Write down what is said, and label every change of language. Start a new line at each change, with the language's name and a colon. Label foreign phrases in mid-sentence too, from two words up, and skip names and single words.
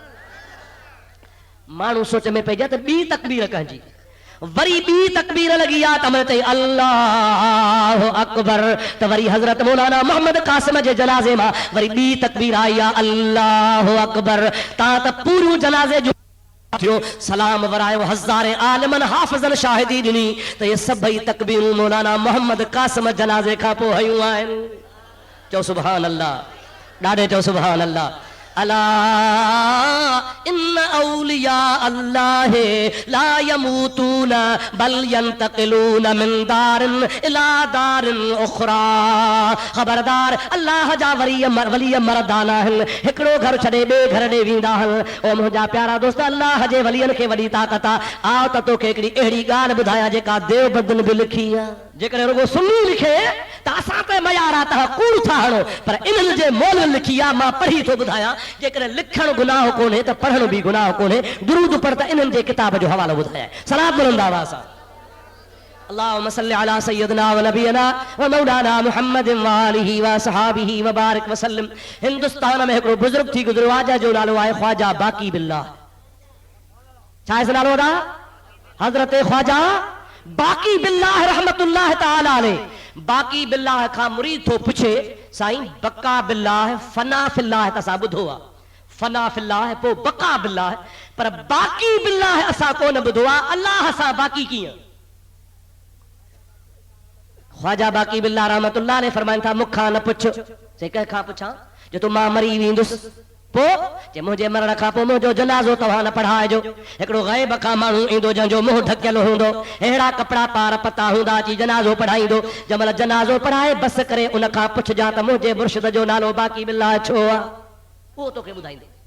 Sindhi: माण्हू सोच में पइजा त ॿी तकबीर कंहिंजी, वरी ॿी तकबीर लॻी आहे त मैं चई
Arabic: الله أكبر,
Sindhi: त वरी हज़रत मौलाना मोहम्मद कासिम जे जनाज़े मां वरी ॿी तकबीर आई आहे
Arabic: الله أكبر.
Sindhi: तव्हां त पूरो जनाज़े जो थियो सलाम वरायो, हज़ारे आलिमन हाफ़िज़न शाहिदी ॾिनी त ये सभई तकबीरूं मौलाना मोहम्मद कासिम जनाज़े खां पोइ हयूं आहिनि। चओ
Arabic: سبحان الله,
Sindhi: ॾाढे चओ
Arabic: سبحان الله. ألا إن أولياء الله لا يموتون بل ينتقلون من دار إلى دار أخرى.
Sindhi: खबरदार अल्लाह जा वली मर्दाना आहिनि, हिकिड़ो घर छॾे ॿिए घर ॾे वेंदा आहिनि। ओ मुंहिंजा प्यारा दोस्त, अल्लाह जे वलियनि खे वॾी ताक़त आहे। आओ त तोखे हिकिड़ी अहिड़ी ॻाल्हि ॿुधायां जेका देवबंद में बि लिखी आहे। जेकॾहिं रुगो सुन्नी लिखे त असां त मयार आहे, तव्हां कूड़ था हणो, पर इन्हनि जे मोल लिखी आहे। मां पढ़ी थो ॿुधायां, जेकॾहिं लिखणु गुनाह कोन्हे त पढ़णु बि गुनाह कोन्हे। दुरूद पढ़ त इन्हनि जे किताब जो हवालो ॿुधायां। सलात बुलंद आवाज़ सां
Arabic: اللهم صل على سيدنا ونبينا ومولانا محمد وآله وصحبه وبارك وسلم.
Sindhi: हिंदुस्तान में हिकिड़ो बुजुर्ग थी गुज़रियो आहे जो नालो आहे ख्वाजा बाकी बिल्लाह। छा आहे नालो दा? हज़रत ख्वाजा बाकी बिल्लाह
Arabic: رحمة الله تعالى عليه.
Sindhi: बाकी बिल्लाह खां मुरीद थो पुछे साईं
Arabic: بقاء بالله فناء في الله
Sindhi: त असां ॿुधो आहे।
Arabic: فناء في الله
Sindhi: है, पो
Arabic: بقاء بالله
Sindhi: है, पर बाकी बिल्लाह है असा को न बुधो आ। अल्लाह सा बाकी कीअं? ख्वाजा बाकी बिल्लाह रहमतुल्लाह ने फरमाइनि था मुखां न पुछ। चई कंहिंखां पुछां? जो तूं मां मरी वेंदुसि पो जे मुंहिंजे मरण खां पोइ मुंहिंजो जनाज़ो तव्हां न पढ़ाइजो। हिकिड़ो ग़ैब खां माण्हू ईंदो जंहिंजो मुंहुं ढकियल हूंदो, अहिड़ा कपिड़ा पार पता हूंदा अची जनाज़ो पढ़ाईंदो। जंहिं महिल जनाज़ो पढ़ाए बसि करे उन खां पुछजां त मुंहिंजे मुर्शिद जो नालो बाकी बिल्लाह छो आहे, उहो तोखे ॿुधाईंदे।